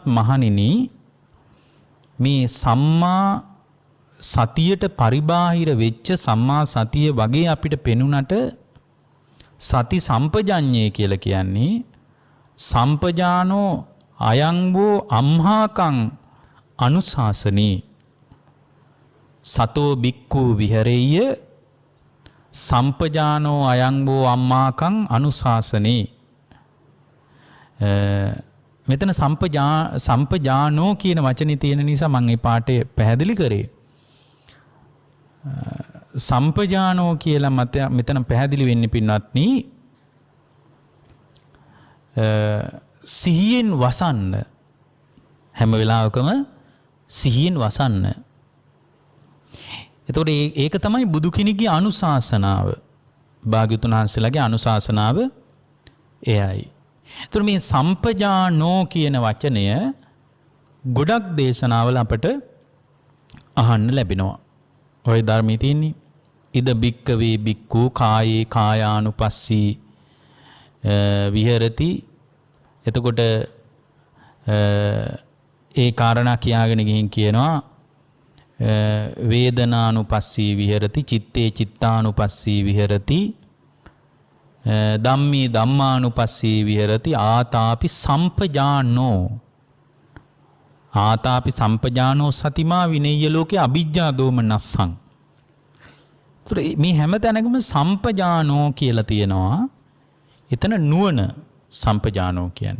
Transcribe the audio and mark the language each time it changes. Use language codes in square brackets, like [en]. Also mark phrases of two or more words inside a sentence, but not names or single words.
[si] මහණෙනි මේ සම්මා සතියට පරිබාහිර වෙච්ච සම්මා සතිය වගේ අපිට පෙනුනට සති සම්පජඤ්ඤය කියලා කියන්නේ [pi] සම්පජානෝ අයං වූ අම්හාකං අනුශාසනී සතෝ බික්ඛු විහෙරෙය්‍ය සම්පජානෝ අයං වූ අම්මාකං අනුශාසනී. [si] මෙතන සම්පජානෝ කියන වචනේ තියෙන නිසා මම මේ පාඩේ පැහැදිලි කරේ. සම්පජානෝ කියලා මෙතන පැහැදිලි වෙන්නේ පින්වත්නි සිහියෙන් වසන්න, හැම වෙලාවකම සිහියෙන් වසන්න. එතකොට ඒක තමයි බුදු කෙනෙක්ගේ අනුශාසනාව. භාග්‍යවතුන් වහන්සේලාගේ අනුශාසනාව එයයි. එතකොට මේ සම්පජානෝ කියන වචනය ගොඩක් දේශනාවල අපට අහන්න ලැබෙනවා. ඔය ධර්මයේ තියෙන්නේ [pi] ඉද බික්කවේ බික්ඛු කායේ කායානුපස්සී විහෙරති. [si] එතකොට ඒ කාරණා කියාගෙන ගිහින් කියනවා [pi] වේදනානුපස්සී විහෙරති චිත්තේ චිත්තානුපස්සී විහෙරති ධම්මේ ධම්මානුපස්සී විහෙරති ආතාපි සම්පජානෝ ආතාපි සම්පජානෝ සතිමා විනේය ලෝකේ අවිජ්ජා දෝමනස්සං. [si] මේ හැම තැනකම සම්පජානෝ කියලා තියෙනවා. එතන නුවණ සම්පජානෝ කියන්නේ.